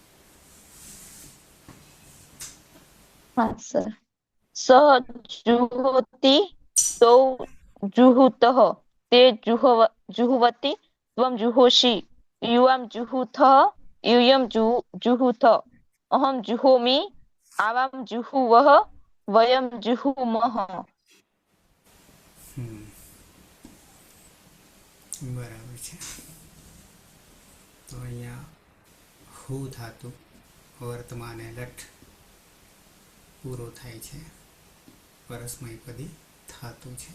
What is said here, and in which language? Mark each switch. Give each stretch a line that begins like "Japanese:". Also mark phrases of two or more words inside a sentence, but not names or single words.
Sanskrit: हाँ सर सः जुहोति तौ जुहुतः ते जुह्वति त्वं जुहोषि युवां जुहुथः यूयं जुहुथ अहं जुहोमि आवां जुहुवः वयं जुहुमः
Gujarati: બરાબર છે. તો અહીંયા હું ધાતુ વર્તમાને લઠ પૂરો થાય છે. પરસ્મયપદી ધાતુ છે.